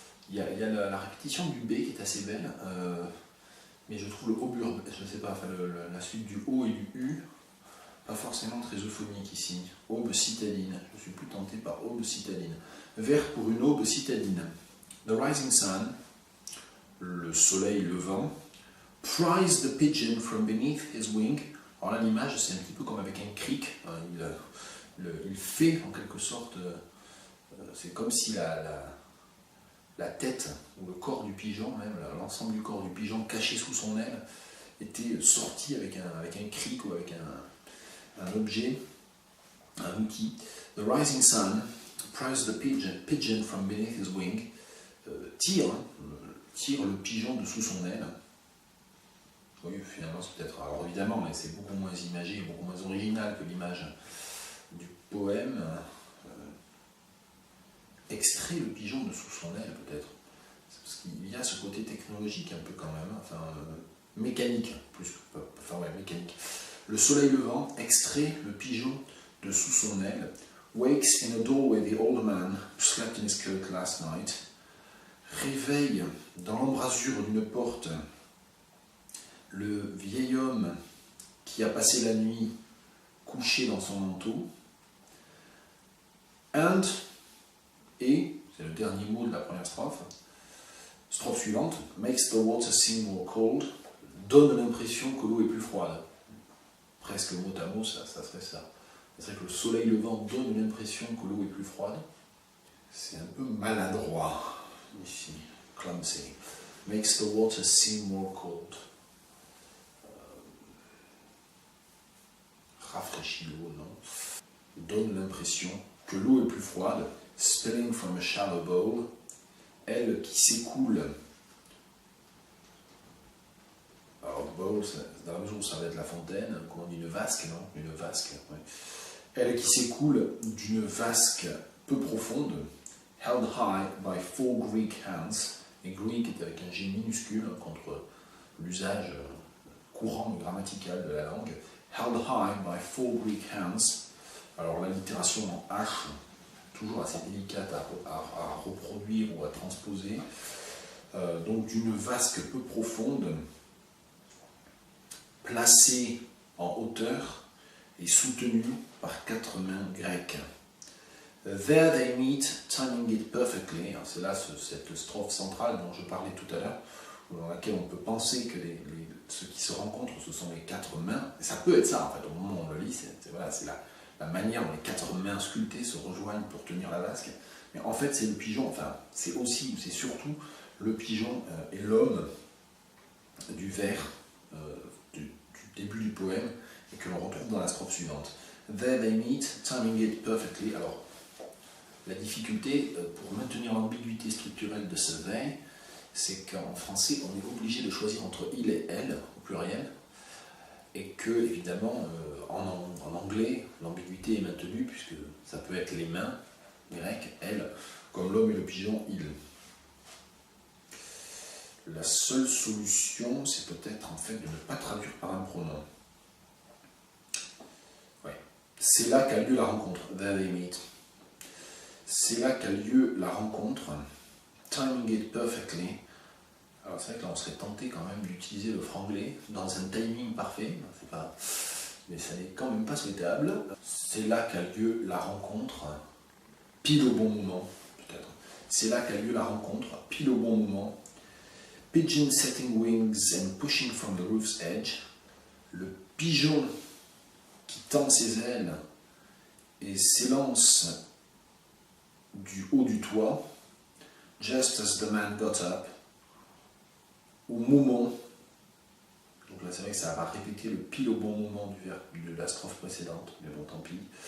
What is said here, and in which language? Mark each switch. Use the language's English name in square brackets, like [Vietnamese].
[French] Il y a la répétition du B qui est assez belle, mais je trouve le aube urbaine, je ne sais pas, enfin la suite du O et du U, pas forcément très euphonique ici. Aube citadine, je suis plus tenté par aube citadine. Vers pour une aube citadine. [English] The rising sun, [French] le soleil levant, [English] pries the pigeon from beneath his wing. [French] Alors là, l'image, c'est un petit peu comme avec un cric. Il fait en quelque sorte, c'est comme si la tête ou le corps du pigeon, même l'ensemble du corps du pigeon caché sous son aile, était sorti avec un cric ou avec un objet, un outil. [English] The rising sun pries the pigeon from beneath his wing, [French] tire le pigeon de sous son aile. Oui, finalement, c'est peut-être, alors évidemment, mais c'est beaucoup moins imagé, beaucoup moins original que l'image du poème. Extrait le pigeon de sous son aile, peut-être. Parce qu'il y a ce côté technologique un peu quand même, enfin mécanique, mécanique. Le soleil levant extrait le pigeon de sous son aile. [English] Wakes in a doorway the old man who slept in his coat last night. [French] Réveille dans l'embrasure d'une porte le vieil homme qui a passé la nuit couché dans son manteau. [English] And, [French] et, c'est le dernier mot de la première strophe, strophe suivante, [English] makes the water seem more cold, [French] donne l'impression que l'eau est plus froide. presque mot à mot, ça serait ça. C'est vrai que le soleil levant donne l'impression que l'eau est plus froide. C'est un peu maladroit ici, [English] clumsy. Makes the water seem more cold. [French] Rafraîchit l'eau, non. Donne l'impression que l'eau est plus froide. [English] Spilling from a shallow bowl. [French] Elle qui s'écoule. Alors, bowl, dans la mesure où ça va être la fontaine, comment on dit, une vasque, non? Une vasque, oui. Elle qui s'écoule d'une vasque peu profonde, [English] held high by 4 Greek hands, [French] et Greek est avec un G minuscule contre l'usage courant grammatical de la langue, held high by 4 Greek hands. Alors l'allitération en H, toujours assez délicate à reproduire ou à transposer, donc d'une vasque peu profonde, placée en hauteur et soutenue par 4 mains grecques. [English] There they meet, timing it perfectly. [French] C'est là cette strophe centrale dont je parlais tout à l'heure, dans laquelle on peut penser que ceux qui se rencontrent, ce sont les 4 mains. Et ça peut être ça, en fait, au moment où on le lit, c'est la manière dont les 4 mains sculptées se rejoignent pour tenir la vasque. Mais en fait, c'est le pigeon, enfin, c'est surtout le pigeon et l'homme du vers du début du poème, et que l'on retrouve dans la strophe suivante. [English] There they meet, timing it perfectly. [French] Alors, la difficulté pour maintenir l'ambiguïté structurelle de ce they, c'est qu'en français, on est obligé de choisir entre il et elle, au pluriel, et que, évidemment, en anglais, l'ambiguïté est maintenue, puisque ça peut être les mains grecques, elle, comme l'homme et le pigeon, il. La seule solution, c'est peut-être en fait de ne pas traduire par un pronom. Ouais. C'est là qu'a lieu la rencontre. [English] There they meet. [French] C'est là qu'a lieu la rencontre. [English] Timing it perfectly. [French] Alors c'est vrai que là on serait tenté quand même d'utiliser le franglais dans un timing parfait. Mais ça n'est quand même pas souhaitable. C'est là qu'a lieu la rencontre. Pile au bon moment, peut-être. C'est là qu'a lieu la rencontre. Pile au bon moment. [English] Pigeon setting wings and pushing from the roof's edge. [French] Le pigeon qui tend ses ailes et s'élance du haut du toit. [English] Just as the man got up. [French] Au moment. Donc là, c'est vrai que ça va répéter le pile au bon moment de la strophe précédente, mais bon, tant pis.